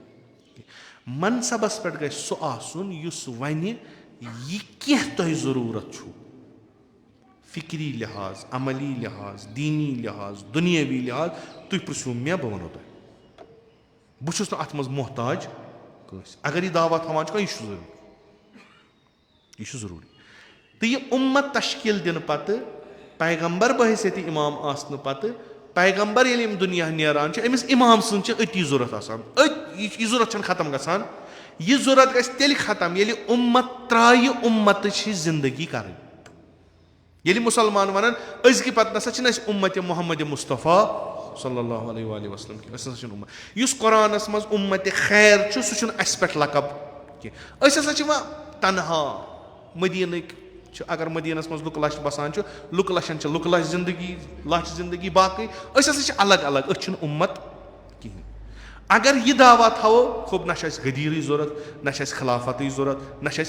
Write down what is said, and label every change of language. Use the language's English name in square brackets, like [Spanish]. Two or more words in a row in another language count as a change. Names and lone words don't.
[Kashmiri] منصبس پٮ۪ٹھ گژھِ سُہ آسُن یُس وَنہِ یہِ کینٛہہ تۄہہِ ضروٗرت چھُو فِکری لحاظ عملی لحاظ دیٖنی لحاظ دُنیٲوی لحاظ تُہۍ پرٛژھِو مےٚ بہٕ وَنو تۄہہِ بہٕ چھُس نہٕ اتھ منٛز محتاج کٲنٛسہِ اگر یہِ دعوا تھاوان چھُ کانٛہہ یہِ چھُ ضروٗری یہِ چھُ ضروٗری تہٕ یہِ اُمت تشکیٖل دِنہٕ پتہٕ پیغمبر بحثیتہِ اِمام آسنہٕ پتہٕ پیغمبر ییٚلہِ ییٚمہِ دُنیا نیران چھِ أمِس اِمام سٕنٛز چھِ أتی ضوٚرتھ آسان یہِ ضوٚرتھ چھنہٕ ختم گژھان یہِ ضوٚرتھ گژھِ تیٚلہِ ختم ییٚلہِ اُمت ترٛایہِ اُمتٕچ زندگی کرٕنۍ ییٚلہِ مُسلمان ونان أزکہِ پتہٕ نسا چھِنہٕ اَسہِ اُمتِ محمد مُصطفیٰ [Arabic] صلی اللہ علیہ وسلم [Kashmiri] کینٛہہ أسۍ ہسا چھِنہٕ اُمت یُس قۄرانس منٛز اُمتِ خیر چھُ سُہ چھُنہٕ اَسہِ پٮ۪ٹھ لقب کینٛہہ أسۍ ہسا چھِ وۄنۍ تنہا مدیٖنٕکۍ چھِ اگر مدیٖنس منٛز لُکہٕ لچھ بسان چھُ لُکہٕ لچھن چھِ لُکہٕ لچھ زندگی باقٕے أسۍ ہسا چھِ الگ الگ أسۍ چھِنہٕ اُمت کِہینۍ اگر یہِ دعوا تھاوو خۄب نہ چھِ اَسہِ غدیٖرٕے ضوٚرَتھ نہ چھِ اَسہِ خلافَتٕے ضوٚرَتھ نہ چھِ